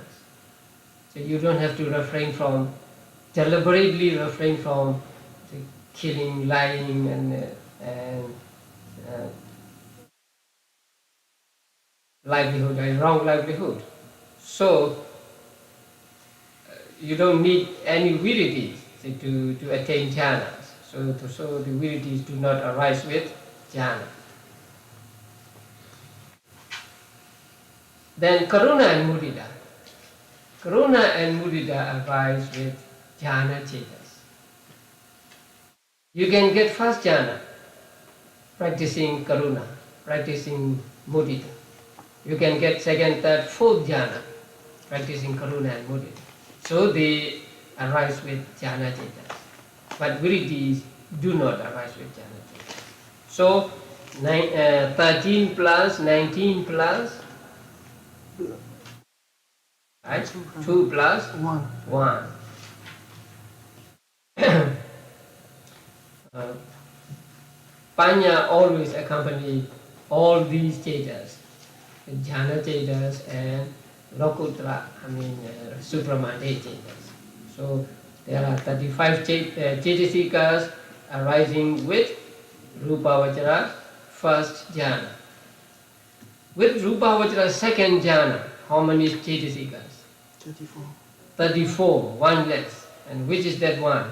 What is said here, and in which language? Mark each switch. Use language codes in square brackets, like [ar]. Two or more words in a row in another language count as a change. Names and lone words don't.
[en] So you don't have to deliberately refrain from killing, lying, and livelihood, a wrong livelihood. So you don't need any viritis to attain jhanas. So the viritis do not arise with jhana. Then karuna and mudita. Karuna and mudita arise with [pi] jhana chetas. [en] You can get first jhana practicing karuna, practicing mudita. You can get second, third, fourth jhana practicing karuna and mudita. So they arise with [pi] jhana chetas. [en] But viritis do not arise with [pi] jhana chetas. [en] So 13 plus 19 plus, right? 2 plus 1. Panya always accompany all these chetas, [pi] jhana chetas [en] and lokutra, supramante chetas. So there are 35 cetasikas arising with [pi] Rupa Vajra [en] first jhana. With [pi] Rupa Vajra [en] second jhana, how many cetasikas? 34. 34, one less. And which is that one?